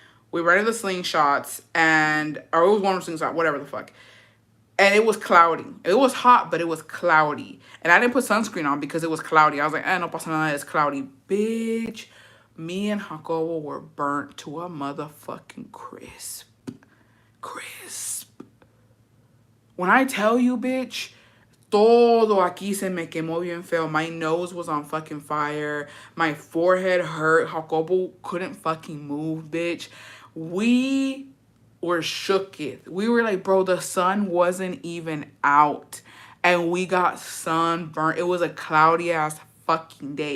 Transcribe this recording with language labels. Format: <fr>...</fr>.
<en>We rented the slingshots, or it was one of the slingshots, whatever the fuck. And it was cloudy. It was hot, but it was cloudy. And I didn't put sunscreen on because it was cloudy. I was like,</en> <es>no pasa nada,</es> <en>it's cloudy. Bitch, me and Jacobo were burnt to a motherfucking crisp. Crisp. When I tell you, bitch,</en> <es>todo aquí se me quemó bien feo.</es> <en>My nose was on fucking fire. My forehead hurt. Jacobo couldn't fucking move, bitch. We were shook it. We were like, bro, the sun wasn't even out. And we got sunburned. It was a cloudy ass fucking day.</en>